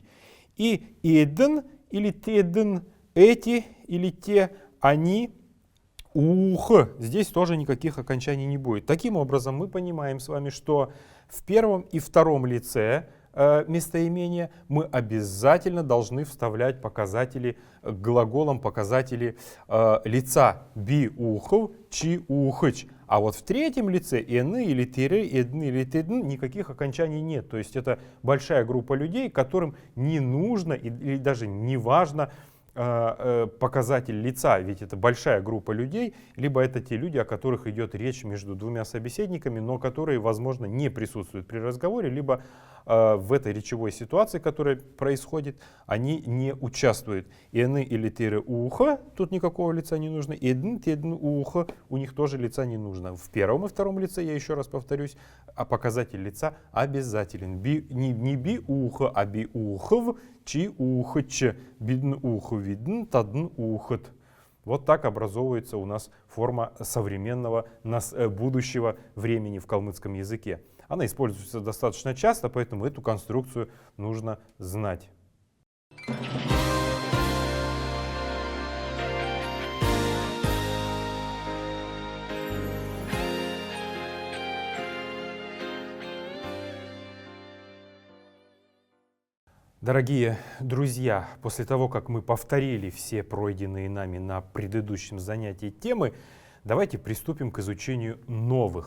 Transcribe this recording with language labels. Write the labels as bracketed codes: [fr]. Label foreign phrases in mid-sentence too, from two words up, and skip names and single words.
[ru] И эдн или тедн, эти или те, они, ух. Здесь тоже никаких окончаний не будет. Таким образом, мы понимаем с вами, что в первом и втором лице местоимения мы обязательно должны вставлять показатели к глаголам, показатели лица [xal] би ухов, чи ухыч. [ru] А вот в третьем лице эны или тире, эдны или тедн никаких окончаний нет. То есть это большая группа людей, которым не нужно или даже не важно показатель лица, ведь это большая группа людей, либо это те люди, о которых идет речь между двумя собеседниками, но которые, возможно, не присутствуют при разговоре, либо в этой речевой ситуации, которая происходит, они не участвуют. Эны или [xal] тире уха, [ru] тут никакого лица не нужно, [xal] эдн, тедн уха, [ru] у них тоже лица не нужно. В первом и втором лице, я еще раз повторюсь, показатель лица обязателен. [xal] Не би уха, а би ухов, чи ухач, бидн уху видн, тадн ухат. [ru] Вот так образовывается у нас форма современного будущего времени в калмыцком языке. Она используется достаточно часто, поэтому эту конструкцию нужно знать. Дорогие друзья, после того, как мы повторили все пройденные нами на предыдущем занятии темы, давайте приступим к изучению новых.